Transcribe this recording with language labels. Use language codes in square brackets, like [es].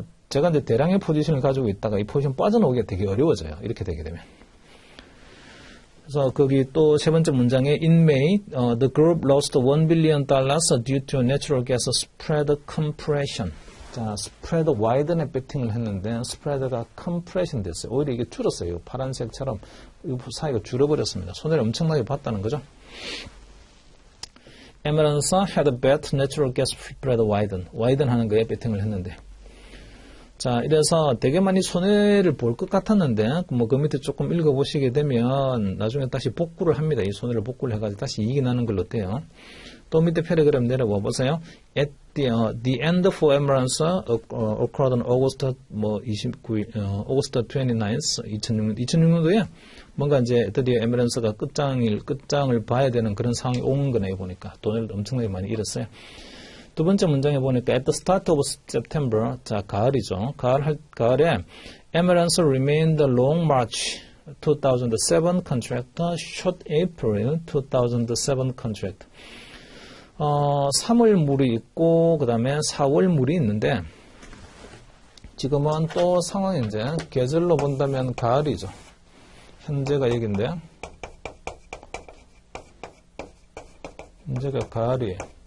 [ko] 제가 이제 대량의 포지션을 가지고 있다가 이 포지션 빠져나오기가 되게 어려워져요. 이렇게 되게 되면. 그래서 거기 또 세 번째 문장에 [en] in May, the group lost $1 billion due to natural gas spread compression. [ko] 자, 스프레드 와이든에 배팅을 했는데 스프레드가 컴프레션 됐어요. 오히려 이게 줄었어요. 파란색처럼 이 사이가 줄어버렸습니다. 손해를 엄청나게 봤다는 거죠. [en] Emirates had bet natural gas spread widen [ko] 하는 거에 배팅을 했는데, 자, 이래서 되게 많이 손해를 볼 것 같았는데, 뭐, 그 밑에 조금 읽어보시게 되면, 나중에 다시 복구를 합니다. 이 손해를 복구를 해가지고 다시 이익이 나는 걸로 돼요. 또 밑에 패러그램 내려와 보세요. [en] At the end for Emirates occurred on August 29일, August 29th, [ko] 2006년도에 뭔가 이제 드디어 에미런스가 끝장을 봐야 되는 그런 상황이 온 거네요, 보니까. 돈을 엄청나게 많이 잃었어요. 두 번째 문장에 보니까 [en] at the start of September, [ko] 자, 가을이죠. 가을에 [en] Emirates remained long March 2007 contract, short April 2007 contract. [ko] 3월 물이 있고, 그 다음에 4월 물이 있는데, 지금은 또 상황이 이제, 계절로 본다면 가을이죠. 현재가 여기인데, 현재가 가을이에요.